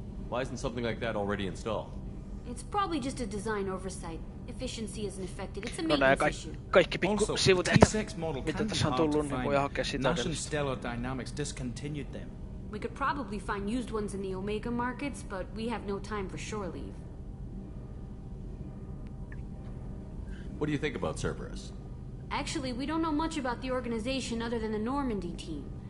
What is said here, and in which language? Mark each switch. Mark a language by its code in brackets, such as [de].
[en] Why isn't something like that already installed? It's probably just a design oversight. Efficiency isn't affected. It's a maintenance issue. [fi] Kaikki pikku sivutehtävät, mitä tässä on tullut, niin voi hakea sitä. [en] Nash and Stellar Dynamics discontinued them. We could probably find used ones in the Omega markets, but we have no time for shore leave. What do you think about Cerberus? Actually, we don't know much about the organization other than the Normandy team.